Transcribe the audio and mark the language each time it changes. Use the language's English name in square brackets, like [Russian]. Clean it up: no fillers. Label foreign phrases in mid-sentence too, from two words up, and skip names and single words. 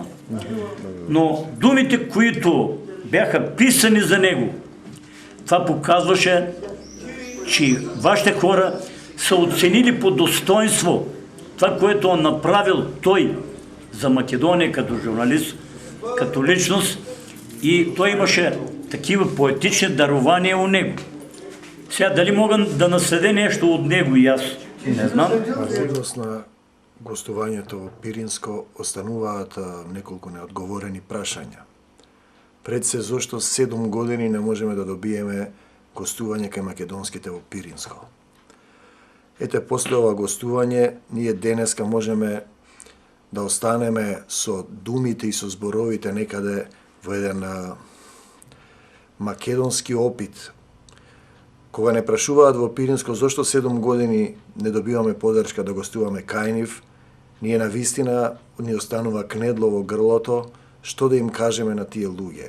[Bulgarian] Но думите, които бяха писани за него, това показваше, че вашите хора са оценили по достоинство това, което е направил той за Македония като журналист, като личност, и той имаше такива поетични дарования у него. Сега дали мога да наследя нещо от него и аз не знам. [Macedonian] Однос на гостувањето во Пиринско остануваат неколку неодговорени прашања. Пред се зошто 7 години не можеме да добиеме гостување кај македонските во Пиринско. Ете, после ова гостување, ние денеска можеме да останеме со думите и со зборовите некаде во еден македонски опит, Кога не прашуваат во Пиринско зошто 7 години не добиваме подршка да гостуваме кај нив, ние на вистина ни останува кнедло во грлото што да им кажеме на тие луѓе.